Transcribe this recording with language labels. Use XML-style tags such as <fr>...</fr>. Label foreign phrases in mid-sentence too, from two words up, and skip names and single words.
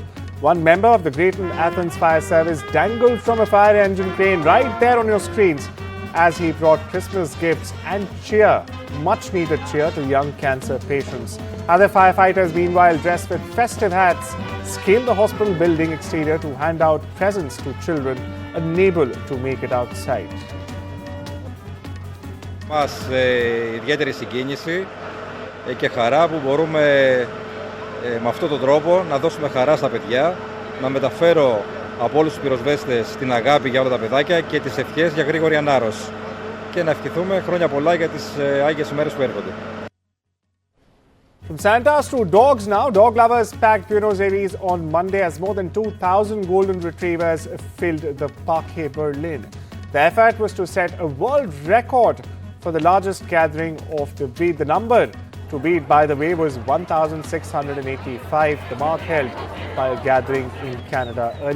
<en>One member of the Greater Athens Fire Service dangled from a fire engine crane right there on your screens as he brought Christmas gifts and cheer, much needed cheer, to young cancer patients. Other firefighters, meanwhile, dressed with festive hats, scaled the hospital building exterior to hand out presents to children unable to make it outside.</en> <el>Μας ιδιαίτερη συγκίνηση και χαρά που μπορούμε με αυτόν τον τρόπο να δώσουμε χαρά στα παιδιά, να μεταφέρω από όλους τους πυροσβέστες την αγάπη για όλα τα παιδάκια και τις ευχές για γρήγορη ανάρρωση και να ευχηθούμε χρόνια πολλά για τις Άγιες ημέρες που έρχονται.</el> <en>From Santas to dogs now. Dog lovers packed Buenos Aires on Monday as more than 2,000 golden retrievers filled the Parque Berlin. The effort was to set a world record for the largest gathering of the breed. The number to beat, by the way, was 1,685, the mark held by a gathering in Canada earlier.</en>